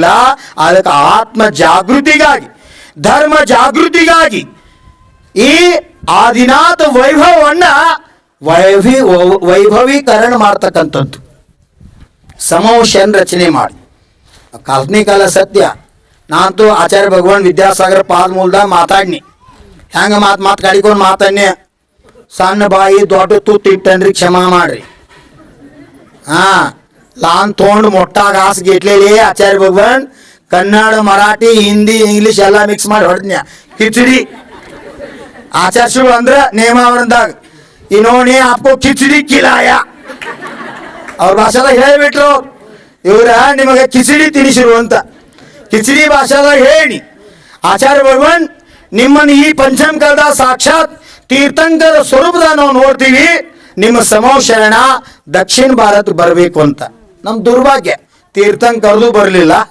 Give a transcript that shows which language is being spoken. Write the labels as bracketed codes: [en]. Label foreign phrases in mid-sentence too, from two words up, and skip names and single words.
[kn] ಅದಕ್ಕೆ ಆತ್ಮ ಜಾಗೃತಿಗಾಗಿ, ಧರ್ಮ ಜಾಗೃತಿಗಾಗಿ ಈ ಆದಿನಾಥ ವೈಭವವನ್ನ ವೈಭವೀಕರಣ ಮಾಡ್ತಕ್ಕಂಥದ್ದು ಸಮೋಷನ್ ರಚನೆ ಮಾಡಿ. ಕಾಲ್ಪನಿಕಲ್ಲ, ಸತ್ಯ. ನಾನಂತೂ ಆಚಾರ್ಯ ಭಗವಾನ್ ವಿದ್ಯಾಸಾಗರ ಪಾದ ಮೂಲದಾಗ ಮಾತಾಡ್ನಿ. ಹೆಂಗ ಮಾತು ಕಡಿಕೊಂಡು ಮಾತಾಡ್ನಿ. ಸಣ್ಣ ಬಾಯಿ ದೊಡ್ಡ ತುತ್ತು ಇಟ್ಟನ್ರಿ, ಕ್ಷಮಾ ಮಾಡ್ರಿ. [mr] हा लहान तोंड मोठा घास घेतलेले आचार्य भगवान कन्नड मराठी हिंदी इंग्लिश [kn] ಎಲ್ಲ ಮಿಕ್ಸ್ ಮಾಡಿ ಹೊಡೆದ್ನ್ಯಾ खिचड़ी ಆಚಾರ್ಯರು ಅಂದ್ರ ನೇಮಾವರಣದಾಗ [hi] इन्होंने आपको खिचड़ी खिलाया [kn] ಅವ್ರ ಭಾಷಾದಾಗ ಹೇಳಿಬಿಟ್ರು ಇವ್ರ ನಿಮಗೆ ಕಿಚಡಿ ತಿನಿಸಿರು ಅಂತ ಕಿಚಡಿ ಭಾಷಾದಾಗ ಹೇಳಿ ಆಚಾರ್ಯ ಭಗವಾನ್ ನಿಮ್ಮನ್ನು ಈ ಪಂಚಮ ಕಾಲದ ಸಾಕ್ಷಾತ್ ತೀರ್ಥಂಕರ ಸ್ವರೂಪದ ನಾವು ನೋಡ್ತೀವಿ ನಿಮ್ಮ ಸಮೋಶರಣ ದಕ್ಷಿಣ ಭಾರತ ಬರಬೇಕು ಅಂತ ನಮ್ಮ ದುರ್ಭಾಗ್ಯ ತೀರ್ಥಂಕರದು ಬರಲಿಲ್ಲ